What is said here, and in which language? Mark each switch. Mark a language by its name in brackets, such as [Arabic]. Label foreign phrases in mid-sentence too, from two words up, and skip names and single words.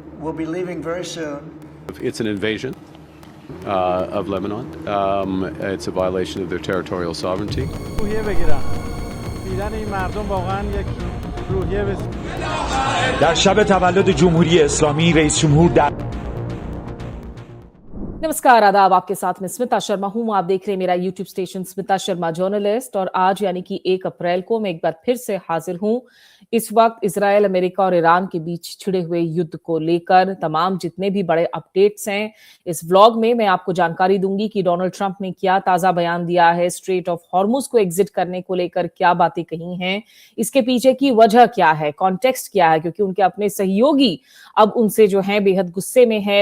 [English] will be leaving very soon. It's an invasion of Lebanon. It's a violation of their territorial sovereignty. [Persian] در شب تولد جمهوری اسلامی رئیس جمهور در [Hindi] नमस्कार, आदाब। आपके साथ में स्मिता शर्मा हूं। आप देख रहे हैं मेरा यूट्यूब स्टेशन स्मिता शर्मा जर्नलिस्ट। और आज यानी कि 1 अप्रैल को मैं एक बार फिर से हाजिर हूं। इस वक्त इजराइल, अमेरिका और ईरान के बीच छिड़े हुए युद्ध को लेकर तमाम जितने भी बड़े अपडेट्स हैं, इस व्लॉग में मैं आपको जानकारी दूंगी कि डोनाल्ड ट्रंप ने क्या ताजा बयान दिया है, स्ट्रेट ऑफ हॉर्मुज को एग्जिट करने को लेकर क्या बातें कही हैं, इसके पीछे की वजह क्या है, कॉन्टेक्स्ट क्या है, क्योंकि उनके अपने सहयोगी अब उनसे जो है बेहद गुस्से में है।